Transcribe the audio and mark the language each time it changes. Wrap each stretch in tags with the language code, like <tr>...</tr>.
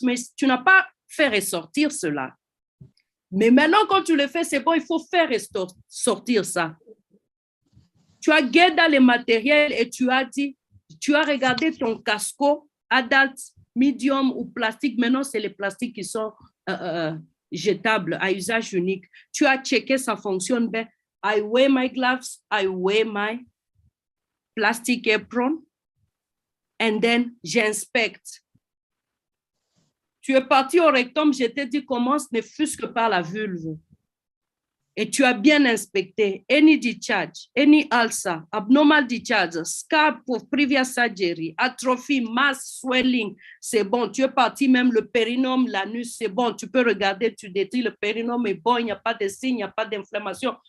<fr>Mais tu n'as pas fait ressortir cela. Mais maintenant, quand tu le fais, c'est bon, il faut faire sortir ça. Tu as guidé dans les matériels et tu as dit, tu as regardé ton casco, adult, medium ou plastique. Maintenant, c'est les plastiques qui sont jetables, à usage unique. Tu as checké, ça fonctionne bien.</fr> <en>I wear my gloves, I wear my plastic apron, and then</en> <fr>j'inspecte. Tu es parti au rectum, je t'ai dit commence ne fût-ce que par la vulve. Et tu as bien inspecté</fr> <en>any discharge, any ulcer, abnormal discharge, scar pour previous surgery, atrophy, mass swelling,</en> <fr>c'est bon. Tu es parti même le périnome, l'anus, c'est bon. Tu peux regarder, tu détruis le périnome, est bon, il n'y a pas de signe, il n'y a pas d'inflammation.</fr>